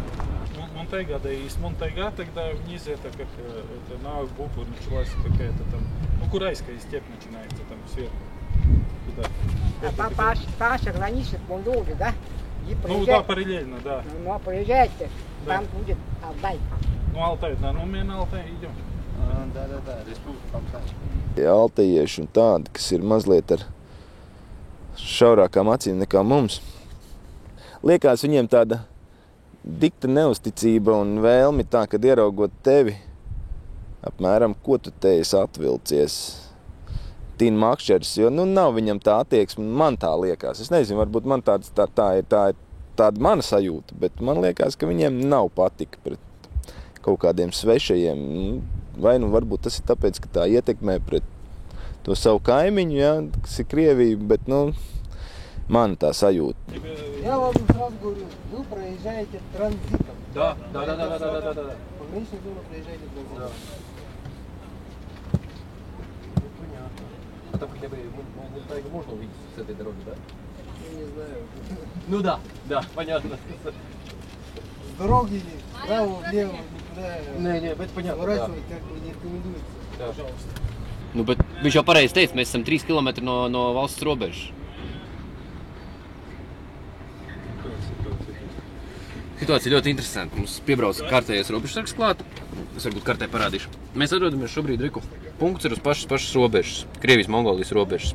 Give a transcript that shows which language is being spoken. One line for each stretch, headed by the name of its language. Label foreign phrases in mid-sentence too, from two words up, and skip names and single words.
Russian: Монтайга, да, и с Монтайга тогда вниз это как это на букву началась какая-то там, ну, Курайская степь начинается там сверху. Туда. Паша граничит Монголии, да? Ну да, параллельно, да. Ну, проезжайте, да. Там будет Алтай. Ну, Алтай, да, ну мы на Алтай идем. Да, Республика Altai.
Latvian: Altājieši un tādi, kas ir mazliet ar šaurākām acīm nekā mums. Liekas viņiem tāda dikta neusticība un vēlmi tā, kad ieraugot tevi, apmēram, ko tu te esi atvilcies, Tīna Makšķeris, jo, nu, nav viņam tā attieksme, man tā liekas. Es nezinu, varbūt man tā ir tāda mana sajūta, bet man liekas, ka viņiem nav patika pret kaut kādiem svešajiem. Vai nu varbūt tas ir tāpēc, ka tā ietekmē pret to savu kaimiņu, ja, kas ir Krievija, bet, nu, man tā sajūta.
Russian: Я вам сразу говорю, вы проезжаете транзитом. Да. Пограничную зону проезжаете транзитом. Да. Ну, понятно. А там хотя бы Монтайгу можно увидеть с этой дороги, да? Я не знаю. Ну да, понятно. С дороги вправо, влево, никуда это понятно, сворачивать как бы не рекомендуется. Да. Пожалуйста.
Latvian: Nu, bet viņš jau pareizi teica, mēs esam 3 km no valsts robežas. Situācija ļoti interesanta. Mums piebrauc kārtējais robežsargs klāt. Es varbūt kartē parādīšu. Mēs atrodamies šobrīd, Riku, punkts ir uz pašas robežas, Krievijas-Mongolijas robežas.